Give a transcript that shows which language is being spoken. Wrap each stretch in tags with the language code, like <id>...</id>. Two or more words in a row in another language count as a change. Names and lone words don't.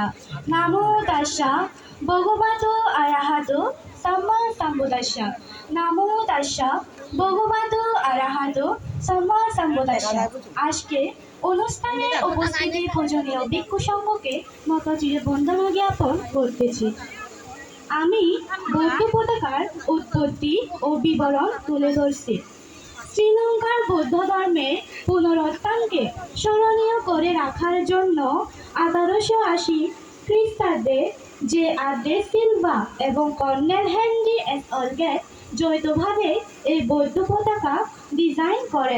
<pi>Namo Tassa Bhagavato Arahato Samma Sambuddhassa. Namo Tassa Bhagavato Arahato Samma Sambuddhassa.</pi> <bn>আজকে অনুষ্ঠানে উপস্থিত পূজনীয় ভিক্ষু সংঘকে মাতাজির বন্দনা জ্ঞাপন করতেছি। আমি বৌদ্ধ পতাকার উৎপত্তি ও বিবরণ তুলে ধরছি। শ্রীলঙ্কার বৌদ্ধ ধর্মের পুনরুত্থানকে স্মরণীয় করে রাখার জন্য 1880 খ্রিস্টাব্দে যে আদে সিলভা এবং কর্নেল হেনরি এস অলগেট যৌথভাবে এই বৌদ্ধ পতাকা ডিজাইন করেন।</bn>